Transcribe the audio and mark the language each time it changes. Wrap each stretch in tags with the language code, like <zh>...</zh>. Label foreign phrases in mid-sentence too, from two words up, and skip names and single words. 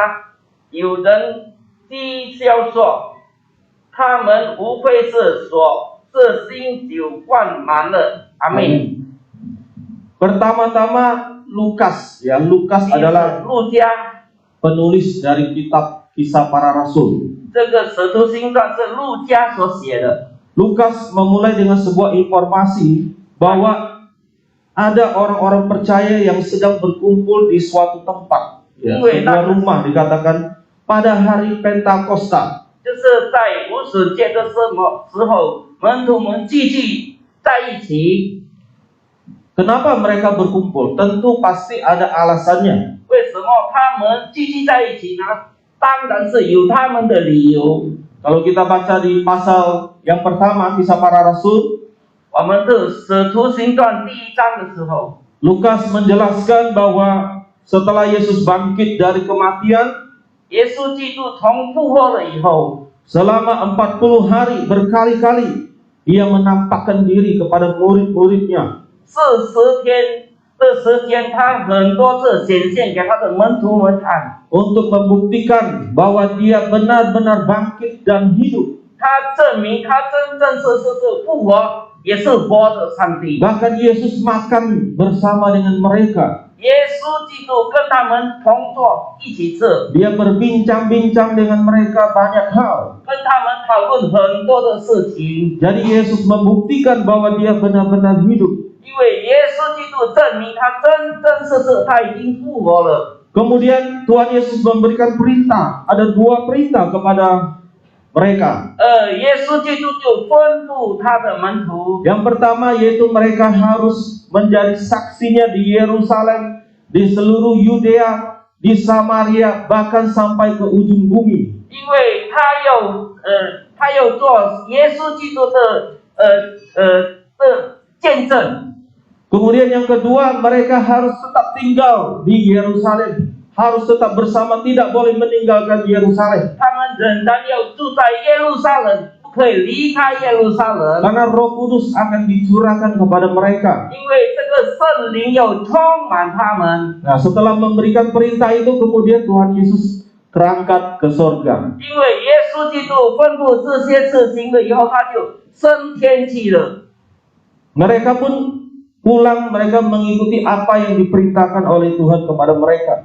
<zh>有人讥笑说：“他们无非是说这新酒灌满了。” 阿们。</zh> <id>Pertama-tama Lukas, ya Lukas adalah</id> <zh>路加</zh> <id>penulis dari kitab Kisah Para Rasul.</id> <zh>这个使徒行传是路加所写的。</zh> <id>Lukas memulai dengan sebuah informasi bahwa ada orang-orang percaya yang sedang berkumpul di suatu tempat, ya, sebuah rumah dikatakan pada hari Pentakosta.</id> <zh>就是在无始节的时候，门徒们聚集在一起。</zh> <id>Kenapa mereka berkumpul? Tentu pasti ada alasannya.</id> <zh>为什么他们聚集在一起呢？当然是有他们的理由。</zh> <id>Kalau kita baca di pasal yang pertama Kisah Para Rasul,</id> <zh>我们的使徒行传第1章的时候，</zh> <id>Lukas menjelaskan bahwa setelah Yesus bangkit dari kematian,</id> <zh>耶稣基督从复活了以后，</zh> <id>selama 40 hari berkali-kali ia menampakkan diri kepada murid-muridnya.</id> <zh>40 天的时间，他很多次显现给他的门徒们看，</zh> <id>untuk membuktikan bahwa dia benar-benar bangkit dan hidup.</id> <zh>他证明他真正是复活，也是活的上帝。</zh> <id>Bahkan Yesus makan bersama dengan mereka.</id> <zh>耶稣基督跟他们同坐一起吃，</zh> <id>Dia berbincang-bincang dengan mereka banyak hal.</id> <zh>跟他们讨论很多的事情。</zh> <id>Jadi Yesus membuktikan bahwa dia benar-benar hidup.</id> <zh>因为耶稣基督证明他真实他已经复活了。</zh> <id>Kemudian Tuhan Yesus memberikan perintah. Ada 2 perintah kepada mereka.</id> <zh>耶稣基督就吩咐他的门徒，</zh> <id>Yang pertama yaitu mereka harus menjadi saksinya di Yerusalem, di seluruh Yudea, di Samaria, bahkan sampai ke ujung bumi.</id> <zh>因为他要做耶稣基督的见证。</zh> <id>Kemudian yang kedua, mereka harus tetap tinggal di Yerusalem, harus tetap bersama, tidak boleh meninggalkan Yerusalem.</id> <zh>他们仍然要住在耶路撒冷，不可以离开耶路撒冷，</zh> <id>Karena Roh Kudus akan dicurahkan kepada mereka.</id> <zh>因为这个圣灵要充满他们。</zh> <id>Nah, setelah memberikan perintah itu, kemudian Tuhan Yesus terangkat ke surga.</id> <zh>因为耶稣基督吩咐这些事情了以后，他就升天去了。</zh> <id>Mereka pun pulang, mereka mengikuti apa yang diperintahkan oleh Tuhan kepada mereka.</id>